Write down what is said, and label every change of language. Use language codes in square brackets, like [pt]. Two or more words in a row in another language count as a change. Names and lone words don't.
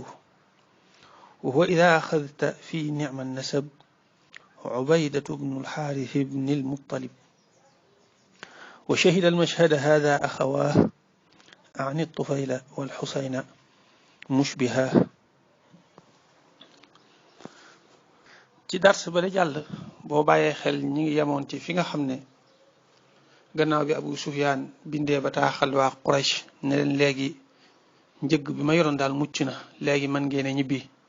[ar] وهو إذا أخذت في نعم النسب عبيدة بن الحارث بن المطلب. وشهد المشهد هذا أخواه عن الطفيل والحسين مشبها. [wo] ci dars ba la jàll boo bàyyee xel ñi ngi yemoon ci fi nga xam ne gannaaw bi Abu Sufyaan bindee bataaxal waa Quraysh ne leen léegi njëgg bi ma yoroon daal mucc na léegi man ngeen ñibbi.